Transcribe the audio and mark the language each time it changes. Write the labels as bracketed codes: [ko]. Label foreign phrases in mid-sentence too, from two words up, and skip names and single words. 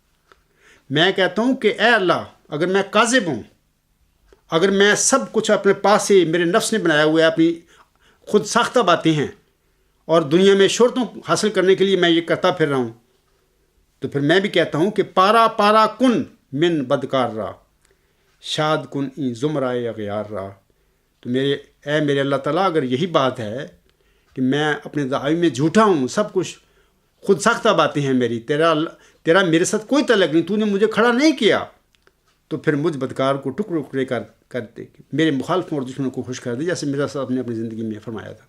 [ur] میں کہتا ہوں کہ اے اللہ، اگر میں کاذب ہوں، اگر میں سب کچھ اپنے پاس سے میرے نفس نے بنایا ہوا ہے، اپنی خود ساختہ باتیں ہیں، اور دنیا میں شہرتوں حاصل کرنے کے لیے میں یہ کرتا پھر رہا ہوں، تو پھر میں بھی کہتا ہوں کہ [fa] پارا پارا کن من بدکار را، شاد کن این زمرائے اغیار را۔ [ur] تو میرے اللہ تعالیٰ، اگر یہی بات ہے کہ میں اپنے دعوی میں جھوٹا ہوں، سب کچھ خود ساختہ باتیں ہیں میری، تیرا میرے ساتھ کوئی تعلق نہیں، تو نے مجھے کھڑا نہیں کیا، تو پھر مجھ بدکار کو ٹکڑے ٹکڑے کر دے، میرے مخالفوں اور دشمنوں کو خوش کر دے، جیسے مرزا صاحب نے اپنی زندگی میں فرمایا تھا۔